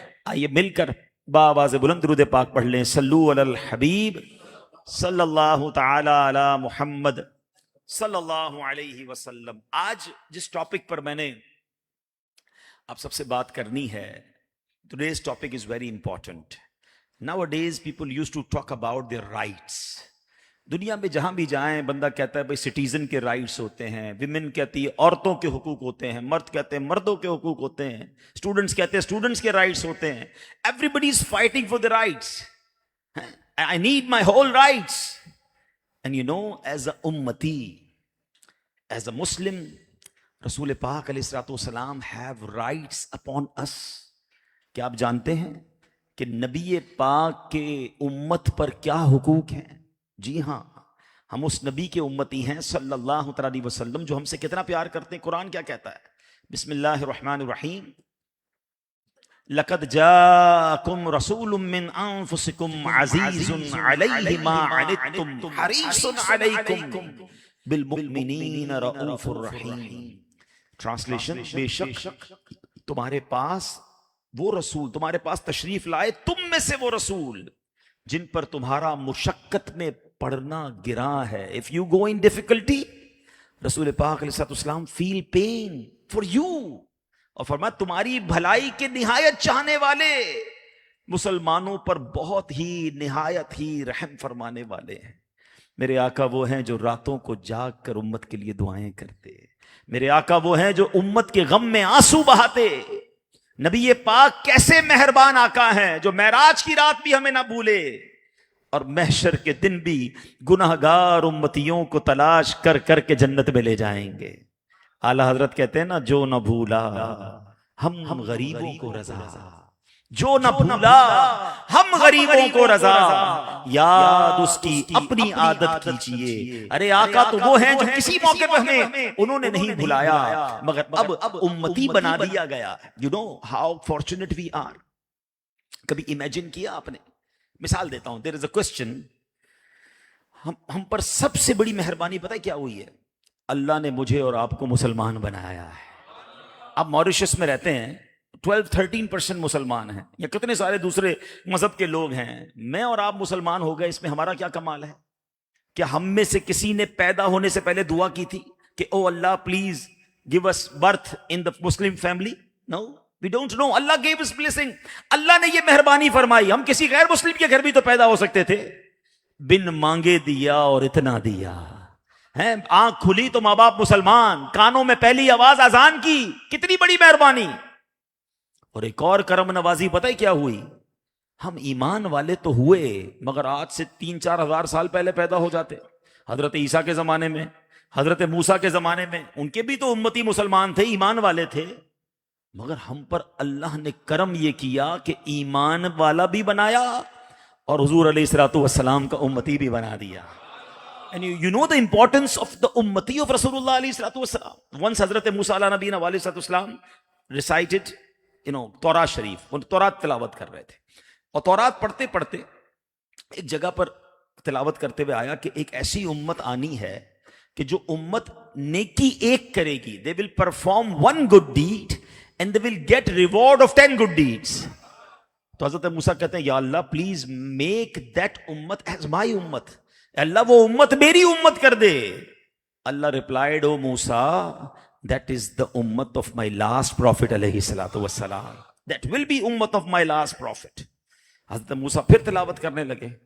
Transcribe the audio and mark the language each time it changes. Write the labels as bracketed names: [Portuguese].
[Urdu] آئیے مل کر بآواز بلند درود پاک پڑھ لیں. صلو علی الحبیب صلی اللہ تعالی علی محمد صلی اللہ علیہ وسلم. آج جس ٹاپک پر میں نے آپ سب سے بات کرنی ہے, [English] today's topic is very important. Nowadays people used to talk about their rights. [Urdu] دنیا میں جہاں بھی جائیں بندہ کہتا ہے بھائی سٹیزن کے رائٹس ہوتے ہیں, ویمن کہتی ہے عورتوں کے حقوق ہوتے ہیں, مرد کہتے ہیں مردوں کے حقوق ہوتے ہیں, اسٹوڈنٹس کہتے ہیں اسٹوڈنٹس کے رائٹس ہوتے ہیں. [English] Everybody is fighting for the rights. I need my whole rights. And you know, as a ummati, as a Muslim, رسول پاک علیہ الصلوۃ والسلام have rights upon us. [Urdu] کیا آپ جانتے ہیں کہ نبی پاک کے امت پر کیا حقوق ہیں؟ جی ہاں, ہم اس نبی کے امتی ہیں صلی اللہ علیہ وسلم جو ہم سے کتنا پیار کرتے ہیں. قرآن کیا کہتا ہے؟ بسم اللہ الرحمن الرحیم. [Arabic] لقد جاءکم رسول من انفسکم عزیز علیہ ما عنتم حریص علیکم بالمؤمنین رؤوف الرحیم. [Urdu] ٹرانسلیشن, بے شک تمہارے پاس وہ رسول, تمہارے پاس تشریف لائے تم میں سے وہ رسول جن پر تمہارا مشقت میں پڑنا گراں ہے. [English] If you go in difficulty, رسول پاک علیہ السلام feel pain for you. [Urdu] اور فرمایا تمہاری بھلائی کے نہایت چاہنے والے, مسلمانوں پر بہت ہی نہایت ہی رحم فرمانے والے ہیں. میرے آقا وہ ہیں جو راتوں کو جاگ کر امت کے لیے دعائیں کرتے. میرے آقا وہ ہیں جو امت کے غم میں آنسو بہاتے. نبی پاک کیسے مہربان آقا ہیں جو معراج کی رات بھی ہمیں نہ بھولے اور محشر کے دن بھی گناہگار امتیوں کو تلاش کر کر کے جنت میں لے جائیں گے. اعلی حضرت کہتے ہیں نا, جو نہ بھولا ہم غریبوں کو رضا, جو نہ بھولا ہم غریبوں کو رضا, یاد اس کی اپنی عادت کیجئے. ارے آقا تو وہ ہیں جو کسی موقع پہ ہمیں انہوں نے نہیں بھلایا مگر اب امتی بنا دیا گیا. [English] You know how fortunate we are. [Urdu] کبھی امیجن کیا آپ نے؟ مثال دیتا ہوں. [English] there is a question. [Urdu] ہم پر سب سے بڑی مہربانی پتہ ہے کیا ہوئی ہے؟ اللہ نے مجھے اور آپ کو مسلمان بنایا ہے. آپ موریشس میں رہتے ہیں, 12-13% مسلمان ہیں, یا کتنے سارے دوسرے مذہب کے لوگ ہیں. میں اور آپ مسلمان ہو گئے, اس میں ہمارا کیا کمال ہے؟ کیا ہم میں سے کسی نے پیدا ہونے سے پہلے دعا کی تھی کہ او اللہ please [English] give us birth in the Muslim family? No, we don't know. Allah gave us blessing. [Urdu] اللہ نے یہ مہربانی فرمائی. ہم کسی غیر مسلم کے گھر بھی تو پیدا ہو سکتے تھے. بن مانگے دیا اور اتنا دیا. آنکھ کھلی تو ماں باپ مسلمان, کانوں میں پہلی آواز اذان کی. کتنی بڑی مہربانی. اور ایک اور کرم نوازی پتہ ہے کیا ہوئی؟ ہم ایمان والے تو ہوئے مگر آج سے 3-4 ہزار سال پہلے پیدا ہو جاتے. حضرت عیسیٰ کے زمانے میں, حضرت موسیٰ کے زمانے میں, ان کے بھی تو امتی مسلمان تھے, ایمان والے تھے. مگر ہم پر اللہ نے کرم یہ کیا کہ ایمان والا بھی بنایا اور حضور علیہ الصلوۃ والسلام کا امتی بھی بنا دیا. [English] And you know the importance of the ummati of Rasulullah alayhi salatu wasalam. Once Hazrat Musa ala nabiyina wa alayhi salatu wasalam recited, Torah Sharif. [Urdu] وہ تورات تلاوت کر رہے تھے اور تورات پڑھتے پڑھتے ایک جگہ پر تلاوت کرتے ہوئے آیا کہ ایک ایسی امت آنی ہے کہ جو امت نیکی ایک کرے گی. [English] They will perform one good deed and they will get reward of 10 good deeds. [Urdu] تو حضرت موسیٰ کہتے ہیں یا اللہ پلیز [English] make that امت as my امت. [Urdu] اللہ وہ امت میری امت کر دے. [English] اللہ replied, O Musa, that is the ummat of my last prophet alayhi salatu wassalam. That will be ummat of my last prophet. [Urdu] حضرت موسیٰ پھر تلاوت کرنے لگے.